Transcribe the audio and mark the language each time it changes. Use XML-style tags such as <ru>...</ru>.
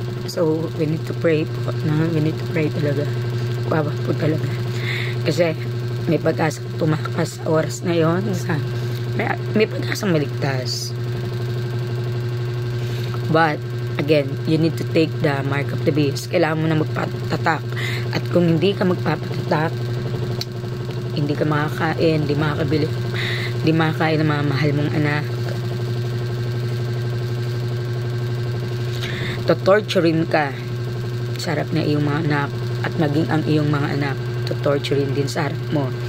<en>So, we need to pray po. We need to pray talaga.</en> <tl>Kawawa po talaga. Kasi, may pag-asa tumakas sa oras na yun. May pag-asang maligtas.</tl> <en>But, again, you need to take the mark of the beast.</en> <tl>Kailangan mo na magpatatak. At kung hindi ka magpapatatak, hindi ka makakain, hindi makakabili, hindi makakain ng mga mahal mong anak. Torturein ka sa harap na iyong mga anak at maging ang iyong mga anak torturein din sa harap mo.</tl>